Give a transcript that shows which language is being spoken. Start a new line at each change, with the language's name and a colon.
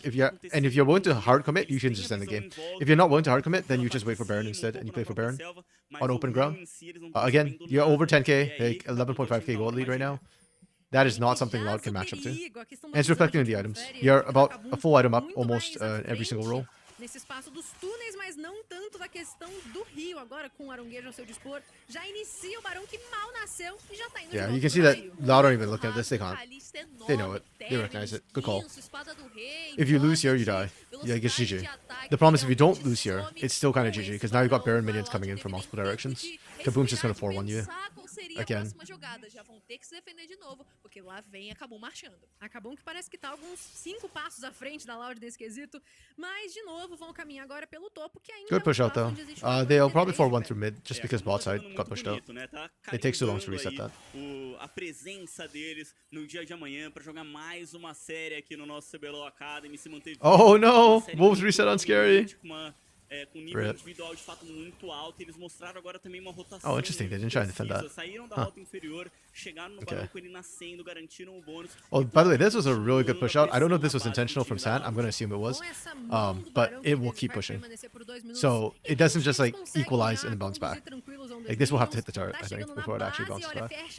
English: If you're willing to hard commit, you can just end the game. If you're not willing to hard commit, then you just wait for Baron instead and you play for Baron on open ground. Again, you're over 10k, like 11.5k gold lead right now. That is not something Loud can match up to. And it's reflecting in the items. You're about a full item up almost every single roll.
Portuguese: Nesse espaço dos túneis, mas não tanto da questão do Rio. Agora, com o Aronguejo ao seu dispor, já inicia o Barão que mal nasceu e já tá indo de
English: Yeah,
Portuguese: volta
English: you can see that
Portuguese: raio.
English: Loud aren't even looking at this. They can't. They know it. They recognize it. Good call. If you lose here, you die. Yeah, I guess GG. The problem is if you don't lose here, it's still kind of GG, because now you've got Baron minions coming in from multiple directions. Kaboom's just going to 4-1 you. Again.
Portuguese: Já vão ter que se defender de novo, porque lá vem a Kabum marchando. A Kabum que parece que tá alguns 5 passos à frente da Loud nesse quesito, mas de novo vão caminhar agora pelo topo, que ainda
English: Good push out though. They'll probably 4-1 through mid, just because bot side got pushed out. It takes too long to reset that.
Portuguese: A presença deles no dia de amanhã para jogar mais uma série aqui no nosso CBLOL Academy, se manter
English: Oh no! Wolves reset on Scary.
Portuguese: Com nível individual de fato muito alto, eles mostraram agora também uma rotação.
English: Oh, interesting. They didn't try to defend that.
Portuguese: Saíram da rota inferior, chegaram no barão com ele nascendo, garantiram o bônus.
English: Oh, by the way, this was a really good push out. I don't know if this was intentional from Sant. I'm going to assume it was. But it will keep pushing. So it doesn't just like equalize and then bounce back. Like this will have to hit the turret, I think, before it actually bounces back.